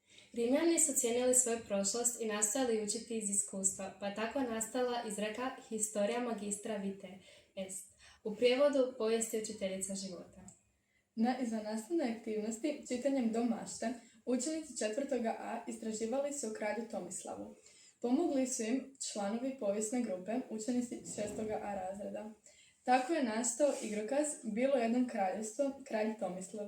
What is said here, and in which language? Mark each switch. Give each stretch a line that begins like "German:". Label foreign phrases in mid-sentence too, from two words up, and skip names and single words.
Croatian: Rimljani su cijenili svoju prošlost i nastojali učiti iz iskustva, pa je tako nastala izreka
Latin: historia magistra vitae est,
Croatian: u prijevodu povijest je učiteljica života. Za nastavne aktivnosti, čitanjem do mašte, učenici 4. A istraživali su o kralju Tomislavu. Pomogli su im članovi povijesne grupe, učenici 6. A razreda. Tako je nastao igrokaz Bilo jednom kraljevstvo, kralj Tomislav.